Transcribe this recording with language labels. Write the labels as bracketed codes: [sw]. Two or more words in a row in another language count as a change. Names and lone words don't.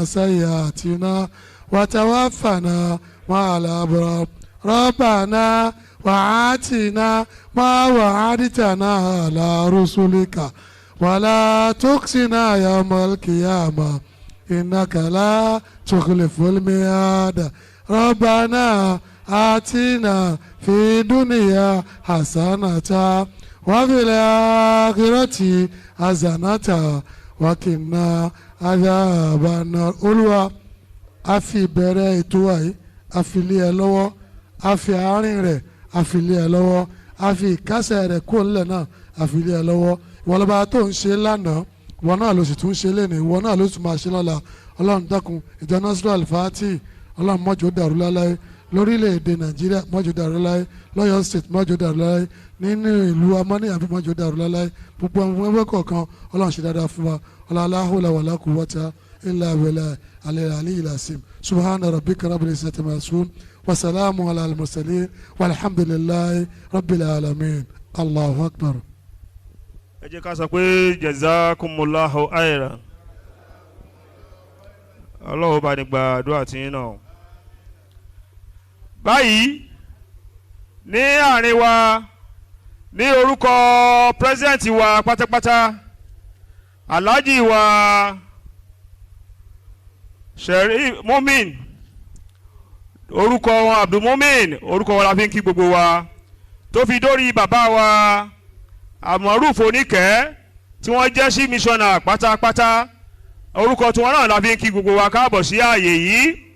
[ar] سيئاتنا وتوفنا مع الأبرار ربنا وآتنا ما وعدتنا على رسلك ولا تخزنا يوم القيامة إنك لا تخلف الميعاد ربنا آتنا في الدنيا حسنة وفي الآخرة حسنة وقنا عذاب النار [yo] Olúwa a fi ìbẹ̀rẹ̀ ètò wa a fi lé ẹ lọ́wọ́ a fi àárín rẹ̀ a fi lé ẹ lọ́wọ́ a fi ìkásẹ̀ rẹ̀ kó ńlẹ̀ náà a fi lé ẹ lọ́wọ́ ìwọ lọ́ba tó ń ṣe lánàá ìwọ náà ló sì tún ṣe lénìí ìwọ náà ló tún máa ṣe lọ́la ọlọ́run dákun ìjọ Nasrullah Fati ọlọ́run mọ́jọ́ dàrú láláyé lórílẹ̀‐èdè Nàìjíríà mọ́jọ́ dàrú láláyé lọ́yọ̀ state mọ́jọ́ dàrú láláyé nínú ìlú Moniya mọ́jọ́ dàrú láláyé gbogbo àwọn ẹgbẹ́ kọ̀ọ̀kan ọlọ́run ṣe dáadáa fún wa [ar] لا حول ولا قوة إلا بالله العلي العظيم سبحان ربك رب العزة عما يصفون وسلام على المرسلين والحمد لله رب العالمين الله أكبر. [yo] ẹ jẹ́ ká sọ pé [ar] جزاكم الله خيرا [yo] ọlọ́run bá ní gba àdúrà tí yín náà. báyìí ní àárín wa ní orúkọ president wa pátápátá Alhaji wa Sherif Mumin, orúkọ wọn Abdulmumin, orúkọ wọn la fi ń kí gbogbo wa, tó fi dórí bàbá wa Amoruf Oníkẹ́ tí wọ́n jẹ́ sí missioner pátápátá, orúkọ tí wọ́n náà la fi ń kí gbogbo wa káàbọ̀ sí ààyè yìí.